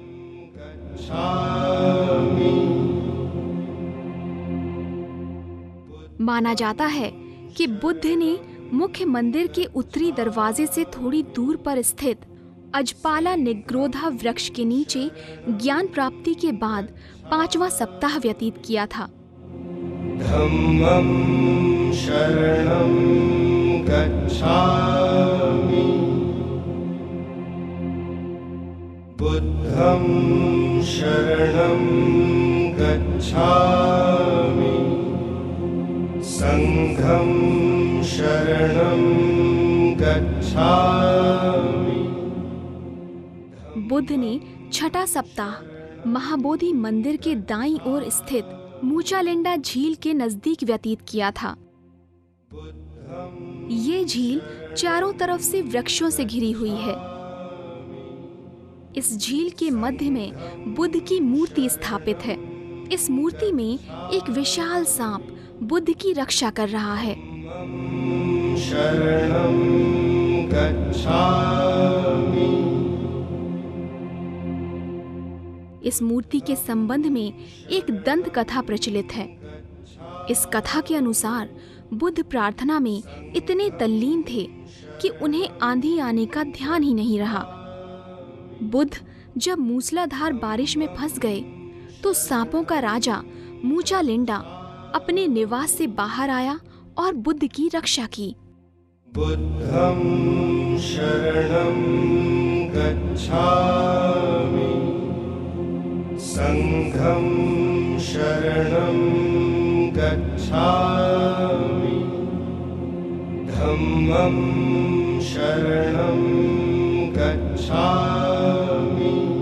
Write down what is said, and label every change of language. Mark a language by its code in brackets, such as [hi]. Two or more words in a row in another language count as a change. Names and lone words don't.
[hi] माना जाता है कि बुद्ध ने मुख्य मंदिर के उत्तरी दरवाजे से थोड़ी दूर पर स्थित अजपाला निग्रोधा वृक्ष के नीचे ज्ञान प्राप्ति के बाद पांचवा सप्ताह व्यतीत किया था। [pi] धम्मं शरणं गच्छामि। बुद्धं शरणं गच्छामि। संघं शरणं गच्छामि। [hi] बुद्ध ने छठा सप्ताह महाबोधि मंदिर के दाईं ओर स्थित मूचालिंडा झील के नजदीक व्यतीत किया था। ये झील चारों तरफ से वृक्षों से घिरी हुई है। इस झील के मध्य में बुद्ध की मूर्ति स्थापित है। इस मूर्ति में एक विशाल सांप बुद्ध की रक्षा कर रहा है। [pi] शरणं गच्छामि। [hi] इस मूर्ति के संबंध में एक दंत कथा प्रचलित है। इस कथा के अनुसार बुद्ध प्रार्थना में इतने तल्लीन थे कि उन्हें आंधी आने का ध्यान ही नहीं रहा। बुद्ध जब मूसलाधार बारिश में फंस गए तो सांपों का राजा मूचालिंडा अपने निवास से बाहर आया और बुद्ध की रक्षा की। [pi] बुद्धं शरणं गच्छामि। संघं शरणं गच्छामि। धम्मं शरणं गच्छामि।